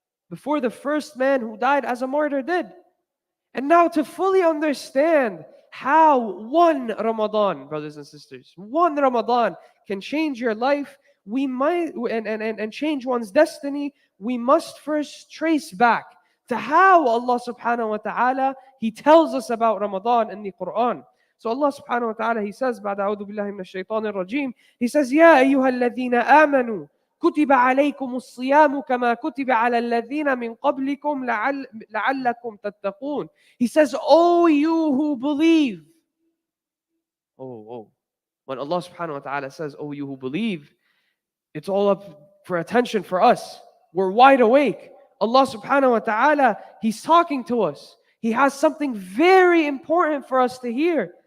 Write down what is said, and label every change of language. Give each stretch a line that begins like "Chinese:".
English: Before the first man who died as a martyr did. And now to fully understand how one Ramadan, brothers and sisters, one Ramadan can change your life, we might and change one's destiny, we must first trace back to how Allah subhanahu wa ta'ala, He tells us about Ramadan in the Quran. So Allah subhanahu wa ta'ala, He says,
Arabic: بعد أعوذ بالله من الشيطان الرجيم,
English: He says,
Arabic: يا أيها الذين آمنوا كتب عليكم الصيام كما كتب على الذين من قبلكم لعلكم تتقون.
English: He says, oh you who believe. When Allah subhanahu wa ta'ala says, oh you who believe, it's all up for attention for us. We're wide awake. Allah subhanahu wa ta'ala, He's talking to us. He has something very important for us to hear.